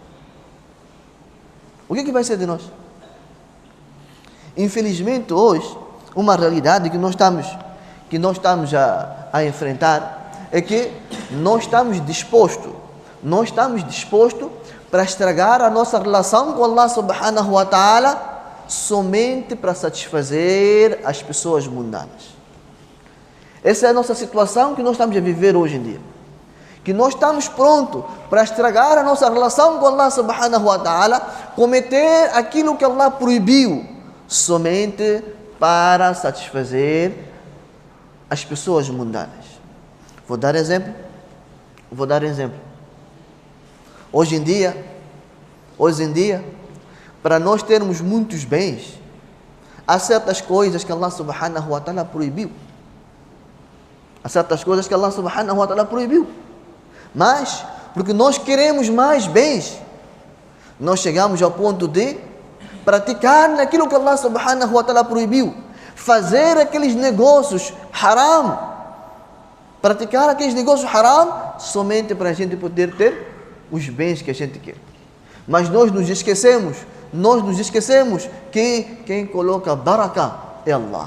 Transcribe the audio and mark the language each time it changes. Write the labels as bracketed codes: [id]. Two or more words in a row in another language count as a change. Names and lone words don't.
[pt] O que vai ser de nós? Infelizmente, hoje, uma realidade que nós estamos a enfrentar é que nós estamos dispostos para estragar a nossa relação com [ar] الله سبحانه وتعالى [pt] somente para satisfazer as pessoas mundanas. Essa é a nossa situação que nós estamos a viver hoje em dia. Que nós estamos prontos para estragar a nossa relação com [ar] الله سبحانه وتعالى, [pt] cometer aquilo que Allah proibiu, somente para satisfazer as pessoas mundanas. Vou dar exemplo. Hoje em dia, para nós termos muitos bens, há certas coisas que [ar] الله سبحانه وتعالى [pt] proibiu. Mas, porque nós queremos mais bens, nós chegamos ao ponto de praticar naquilo que [ar] الله سبحانه وتعالى [pt] proibiu, fazer aqueles negócios haram, praticar aqueles negócios haram, somente para a gente poder ter os bens que a gente quer. Mas nós nos esquecemos que quem coloca barakah é Allah.